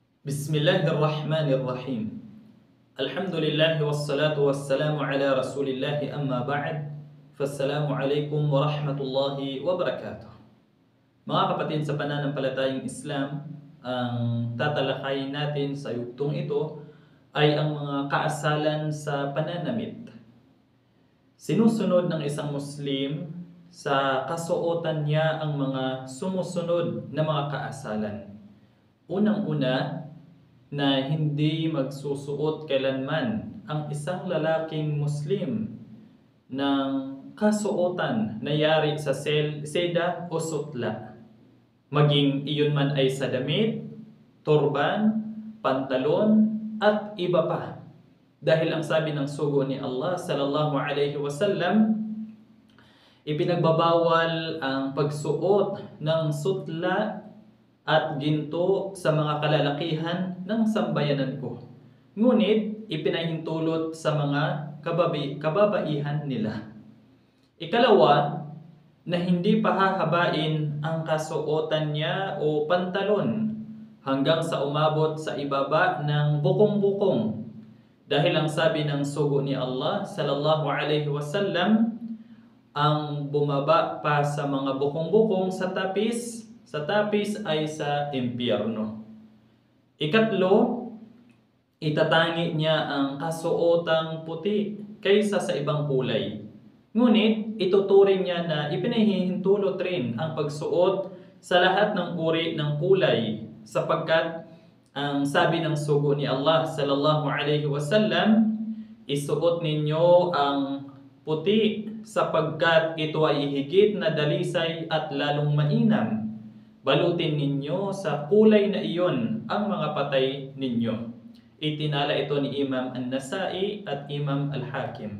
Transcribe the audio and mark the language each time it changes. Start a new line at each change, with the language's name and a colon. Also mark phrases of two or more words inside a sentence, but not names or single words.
Arabic: بسم الله الرحمن الرحيم الحمد لله والصلاة والسلام على رسول الله أما بعد. فالسلام عليكم ورحمة الله وبركاته.
Filipino: Mga kapatid sa pananampalatayang Islam, ang tatalakayin natin sa yugtong ito ay ang mga kaasalan sa pananamit. Sinusunod ng isang Muslim sa kasuotan niya ang mga sumusunod na mga kaasalan. Unang-una, na hindi magsusuot kailanman ang isang lalaking Muslim ng kasuotan na yari sa seda o sutla. Maging iyon man ay sa damit, turban, pantalon, at iba pa. Dahil ang sabi ng sugo ni Allah
Arabic: صلى الله عليه وسلم,
Filipino: ipinagbabawal ang pagsuot ng sutla at ginto sa mga kalalakihan ng sambayanan ko. Ngunit ipinahintulot sa mga kababaihan nila. Ikalawa, na hindi pahahabain ang kasuotan niya o pantalon hanggang sa umabot sa ibaba ng bukong-bukong. Dahil ang sabi ng sugo ni Allah
Arabic: صلى الله عليه وسلم,
Filipino: ang bumaba pa sa mga bukong-bukong sa tapis ay sa impyerno. Ikatlo, itatangi niya ang kasuotang puti kaysa sa ibang kulay. Ngunit ituturing niya na ipinahihintulot rin ang pagsuot sa lahat ng uri ng kulay, sapagkat ang sabi ng sugo ni Allah
Arabic: صلى الله عليه وسلم,
Filipino: isuot ninyo ang puti sapagkat ito ay higit na dalisay at lalong mainam. Balutin ninyo sa kulay na iyon ang mga patay ninyo. Itinala ito ni Imam An-Nasai at Imam Al-Hakim.